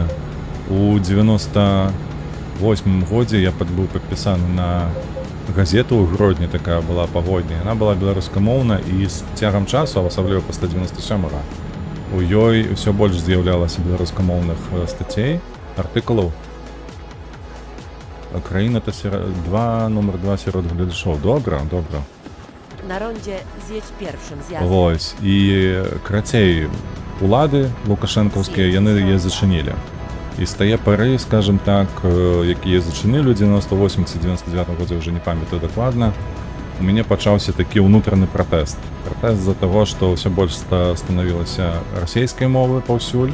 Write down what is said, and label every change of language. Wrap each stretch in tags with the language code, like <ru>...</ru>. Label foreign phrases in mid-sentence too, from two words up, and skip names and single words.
<be>У 98 годзе я быў падпісаны на газету ў Гродні, такая была паводня. Яна была беларускамоўна і з цягам часу, асабліва пасля 97-га, у ёй ўсё больш з'яўлялася беларускамоўных стацей, артыкулаў. Краіна то нумар 2 сярод гледачоў. Добра.</be> <pl>Na rondzie zjedź pierwszym zjazdem.</pl> <be>Вось. І крацей, улады лукашэнкаўскія, яны яе зачынілі. І з тае пары, скажем так, якія зачынілі ў 98-99 годзе, уже не памятаю дакладна, у мяне пачаўся такі ўнутраны пратэст. Пратэст з-за таго, што ўсё больш станавілася расійскай мовы паўсюль.</be>